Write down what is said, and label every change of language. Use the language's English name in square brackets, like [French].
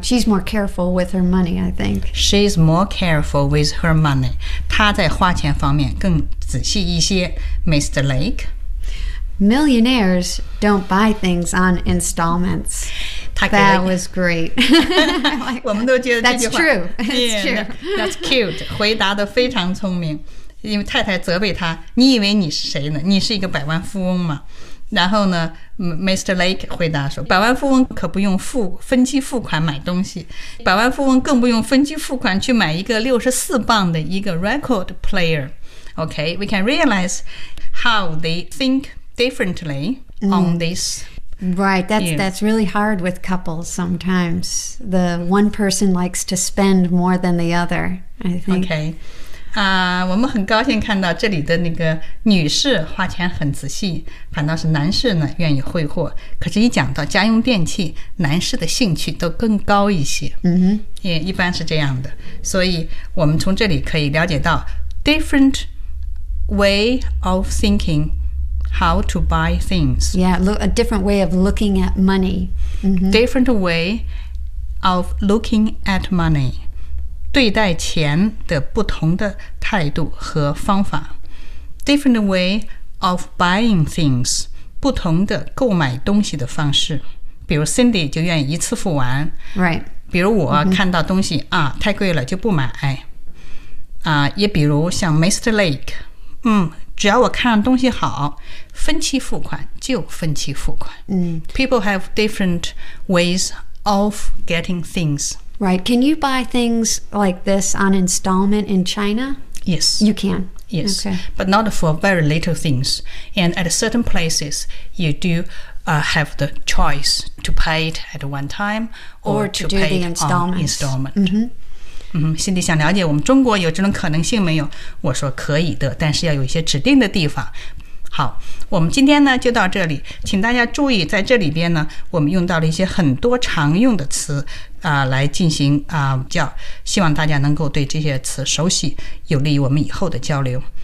[English] She's more careful with her money, I think. She's more careful with her money. [Chinese] 她在花钱方面更仔细一些。 [English] Mr. Lake. Millionaires don't buy things on installments. That was great. That's true. That's cute. [Chinese] 回答得非常聪明。因为太太责备他，你以为你是谁呢？你是一个百万富翁吗？然后呢 Mr. Lake 回答说，百万富翁可不用分期付款买东西，百万富翁更不用分期付款去买一个64磅的一个 record player. [English] Okay, we can realize how they thinkdifferently on this. Right, that's really hard with couples sometimes. The one person likes to spend more than the other, I think. Okay. [Chinese] 我们很高兴看到这里的那个女士花钱很仔细，反倒是男士呢愿意挥霍。可是一讲到家用电器，男士的兴趣都更高一些。 Mm-hmm. [English] Yeah, [Chinese] 一般是这样的。所以我们从这里可以了解到 [English] different way of thinkingHow to buy things. Yeah, a different way of looking at money. Mm-hmm. Different way of looking at money. [Chinese] 对待钱的不同的态度和方法。 [English] Different way of buying things. [Chinese] 不同的购买东西的方式。比如 Cindy 就愿意一次付完。 [English] Right. [Chinese] 比如我看到东西、mm-hmm. 啊，太贵了就不买。啊，也比如像 Mr. Lake， 只要我看东西好，分期付款就分期付款。嗯、 [English] People have different ways of getting things. Right. Can you buy things like this on installment in China? Yes. You can. Yes. Okay. But not for very little things. And at certain places, you do、have the choice to pay it at one time or to pay the installments. On installment.、 Mm-hmm. [Chinese] 心里想了解我们中国有这种可能性没有，我说可以的，但是要有一些指定的地方。好，我们今天呢就到这里，请大家注意在这里边呢我们用到了一些很多常用的词、来进行、叫，希望大家能够对这些词熟悉，有利于我们以后的交流。